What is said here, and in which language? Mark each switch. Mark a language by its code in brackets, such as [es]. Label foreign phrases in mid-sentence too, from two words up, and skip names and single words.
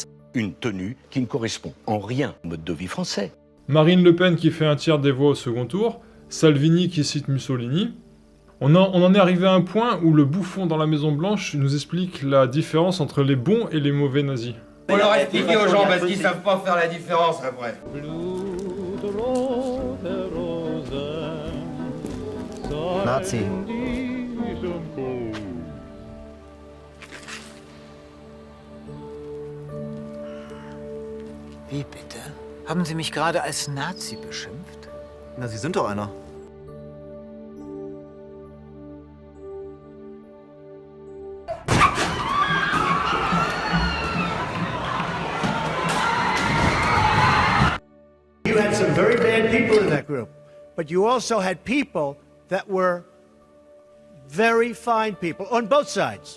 [fr] Une tenue qui ne correspond en rien au mode de vie français. Marine Le Pen qui fait un tiers des voix au second tour, Salvini qui cite Mussolini. On en est arrivé à un point où le bouffon dans la Maison Blanche nous explique la différence entre les bons et les mauvais nazis. On leur expliquer aux gens parce qu'ils savent pas faire la différence après. Nazi. [de] Wie bitte? Haben Sie mich gerade als Nazi beschimpft? Na, Sie sind doch einer. [en] You had some very bad people in that group, but you also had people that were very fine people on both sides.